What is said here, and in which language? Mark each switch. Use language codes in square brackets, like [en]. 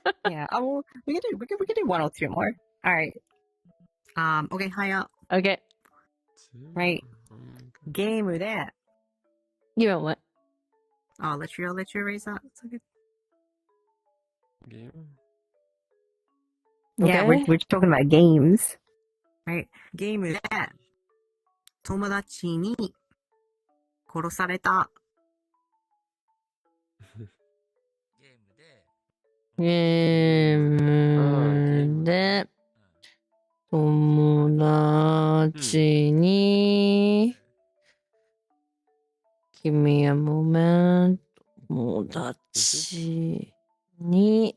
[en] Yeah. We can do one or two more. All right. Okay. Haya. Okay. Right. Game で Give me one. I'll let you erase that. It's okay. Game. Yeah, Okay. we're talking about games. Right. [ja] ゲームで友達に殺された。ゲームで友達に [en] Give me a moment. [ja] 友達に